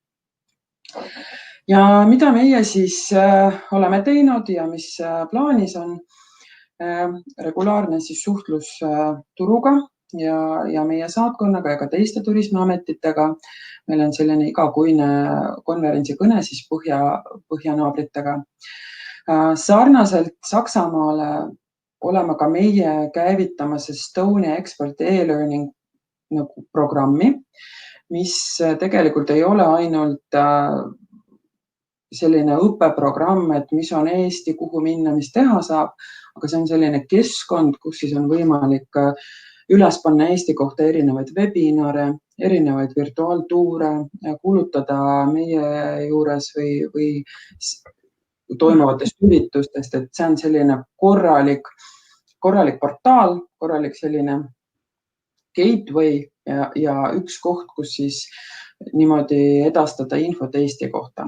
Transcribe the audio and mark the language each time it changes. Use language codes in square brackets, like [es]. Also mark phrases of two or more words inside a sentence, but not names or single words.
[et] Ja mida meie siis oleme teinud ja mis plaanis on regulaarne siis suhtlus turuga ja meie saatkonnaga ja ka teiste turismiametitega. Meil on selline igakuine konverentsikõne siis põhjanaabritega. Sarnaselt Saksamaale oleme ka meie käivitamas Estonia Expert e-learning programmi, mis tegelikult ei ole ainult selline õppeprogramm, et mis on Eesti, kuhu minna, mis teha saab, aga see on selline keskkond, kus siis on võimalik üles panna Eesti kohta erinevaid webinare, erinevaid virtuaaltuure, kuulutada meie juures või toimuvatest üritustest, et see on selline korralik portaal, korralik selline gateway ja üks koht, kus siis niimoodi edastada infot Eesti kohta.